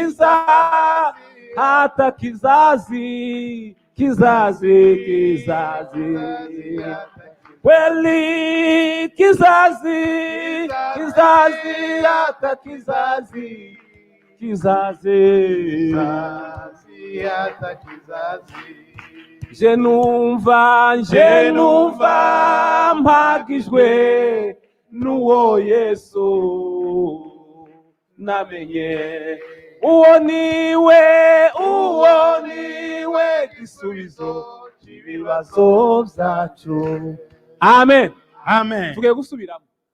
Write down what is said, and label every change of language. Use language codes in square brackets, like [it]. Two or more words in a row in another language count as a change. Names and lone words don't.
[sw] hata kizazi kweli kizazi hata kizazi hata kizazi [rw] je numva mpagijwe n'uwo Yesu namenye uwo niwe gisubizo cy'ibibazo byacu amen tugiye gusubiramo